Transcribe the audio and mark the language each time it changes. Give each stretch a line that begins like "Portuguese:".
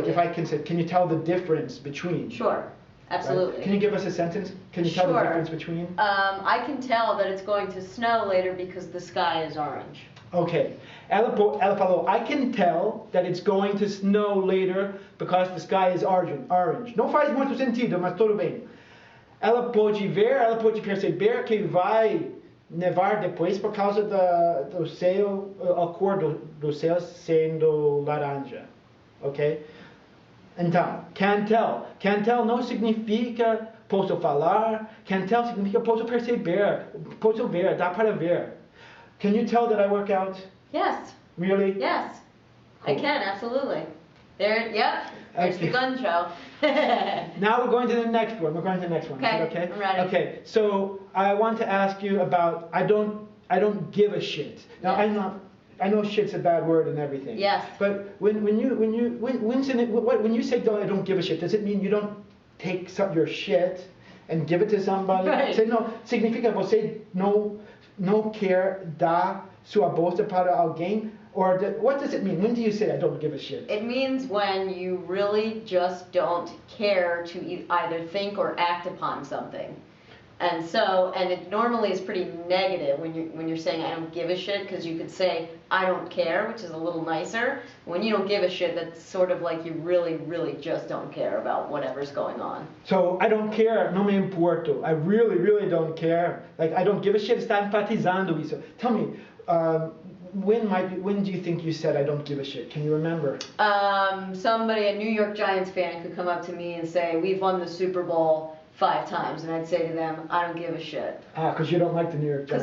English: like if I can say, can you tell the difference between? Sure, absolutely. Right? Can you give us a sentence? Can you tell the Sure. difference between? I can tell that it's going to snow later because the sky is orange. Okay.
Portuguese: Ela falou,
English: I can tell that it's going to snow later because the sky is orange.
Portuguese: Não faz muito sentido, mas tudo bem. Ela pode ver, ela pode perceber que vai nevar depois por causa do céu, a cor do céu sendo laranja. Ok? Então, can tell. Can tell não significa posso falar. Can tell significa posso perceber, posso ver, dá para ver.
English: Can you tell that I work out? Yes. Really? Yes. Cool. I can, absolutely. There's Okay. the gun show. Now we're going to the next one. We're going to the next one. Okay, Is that okay? I'm ready. Okay. So I want to ask you about I don't give a shit. Now Yes. I know shit's a bad word and everything. Yes. But when you say I don't give a shit, does it mean you don't take your shit and give it to somebody? Right. Say no,
Portuguese: significa você não quer dar sua bolsa para alguém?
English: Or what does it mean? When do you say I don't give a shit? It means when you really just don't care to either think or act upon something. And it normally is pretty negative when you're saying I don't give a shit, because you could say I don't care, which is a little nicer. When you don't give a shit, that's sort of like you really, really just don't care about whatever's going on. So I don't care,
Portuguese: não me importo.
English: I really, really don't care. Like I don't give a shit,
Portuguese: está enfatizando isso.
English: Tell me, when do you think you said I don't give a shit? Can you remember? Somebody, a New York Giants fan, could come up to me and say, we've won the Super Bowl 5 times, and I'd say to them, I don't give a shit. Because you don't like the New York Giants.